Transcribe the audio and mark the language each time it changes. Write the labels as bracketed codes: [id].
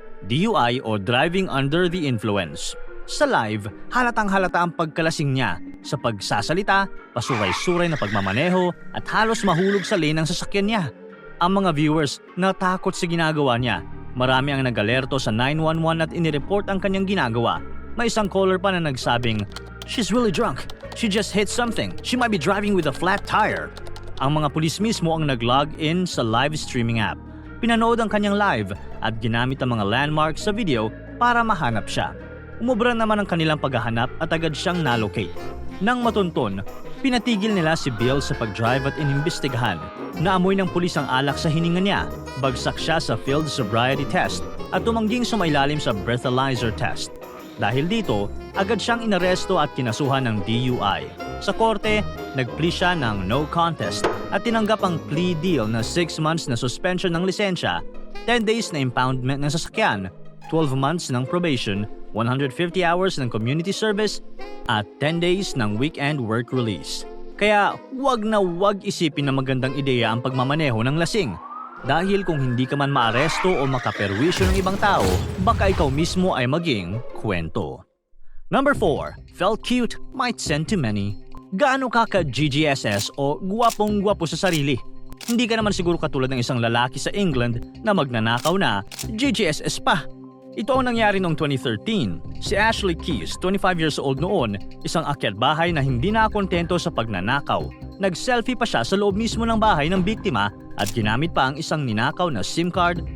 [en] DUI o driving under the influence. [tl] Sa live, halatang-halata ang pagkalasing niya sa pagsasalita, pasuray-suray na pagmamaneho at halos mahulog sa lane ng sasakyan niya. Ang mga viewers natakot sa ginagawa niya. Marami ang nag-alerto sa 911 at inireport ang kanyang ginagawa. May isang caller pa na nagsabing, [en] She's really drunk. She just hit something. She might be driving with a flat tire. [tl] Ang mga pulis mismo ang nag-log in sa live streaming app. Pinanood ang kanyang live at ginamit ang mga landmarks sa video para mahanap siya. Umubra naman ang kanilang paghahanap at agad siyang nalocate. Nang matunton, pinatigil nila si Bill sa pag-drive at inimbestigahan. Naamoy ng pulis ang alak sa hininga niya, bagsak siya sa field sobriety test at tumangging sumailalim sa breathalyzer test. Dahil dito, agad siyang inaresto at kinasuhan ng DUI. Sa korte, nag-plea siya ng no contest at tinanggap ang plea deal na 6 months na suspension ng lisensya, 10 days na impoundment ng sasakyan, 12 months ng probation, 150 hours ng community service, at 10 days ng weekend work release. Kaya wag na wag isipin na magandang ideya ang pagmamaneho ng lasing. Dahil kung hindi ka man maaresto o makaperwisyo ng ibang tao, baka ikaw mismo ay maging kwento. Number 4. [en] Felt cute, might send to many. [tl] Gaano ka GGSS o gwapong-gwapo sa sarili? Hindi ka naman siguro katulad ng isang lalaki sa England na magnanakaw na GGSS pa. Ito ang nangyari noong 2013. Si Ashley Keys, 25 years old noon, isang akyat bahay na hindi nakontento sa pagnanakaw. Nag-selfie pa siya sa loob mismo ng bahay ng biktima at ginamit pa ang isang ninakaw na SIM card,